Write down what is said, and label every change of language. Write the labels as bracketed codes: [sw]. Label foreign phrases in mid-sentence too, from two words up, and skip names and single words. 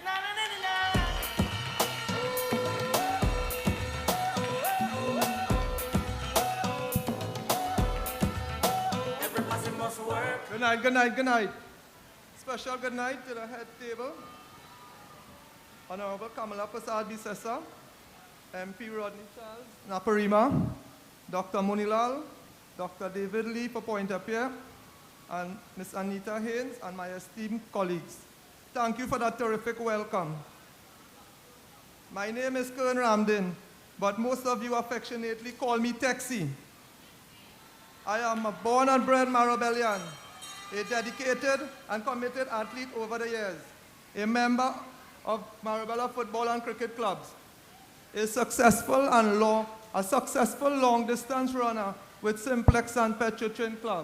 [en] Good night, good night, good night. Special good night to the head table. Honorable Kamla Persad-Bissessar, MP Rodney Charles, Naparima, Dr. Munilal, Dr. David Lee for Pointe-à-Pierre, and Ms. Anita Haynes, and my esteemed colleagues. Thank you for that terrific welcome. My name is Fern Ramdan, but most of you affectionately call me Texie. I am a born and bred Marabellian, a dedicated and committed athlete over the years, a member of Marabella football and cricket clubs, a successful long-distance runner with Simplex and Petrotrin Club.